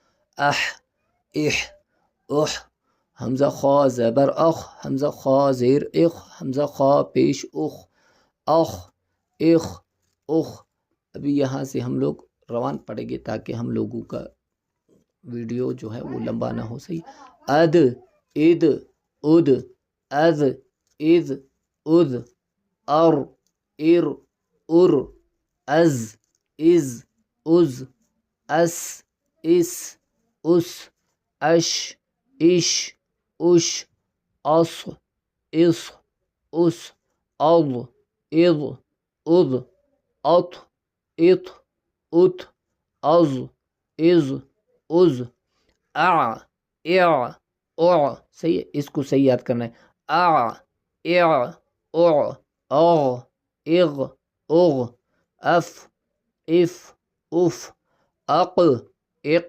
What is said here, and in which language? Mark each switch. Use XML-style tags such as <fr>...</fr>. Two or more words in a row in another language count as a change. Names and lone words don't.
<ar>اح اح اح.</ar> <ur>حمزہ خا زبر اخ، حمزہ خا زیر اخ، حمزہ خا پیش اخ، اخ اخ اخ. ابھی یہاں سے ہم لوگ روان پڑیں گے تاکہ ہم لوگوں کا ویڈیو جو ہے وہ لمبا نہ ہو. صحیح.</ur> <ar>اد اد اد از از اد ار ار ار از از از اس اس اس اش اش اش اص اص اس اض اض اض اط اط ات از از از اع اع اع.</ar> <ur>صحیح ہے، اس کو صحیح یاد کرنا ہے.</ur> <ar>اع اع اع اغ اغ اغ اف اف اف اق اق</ar>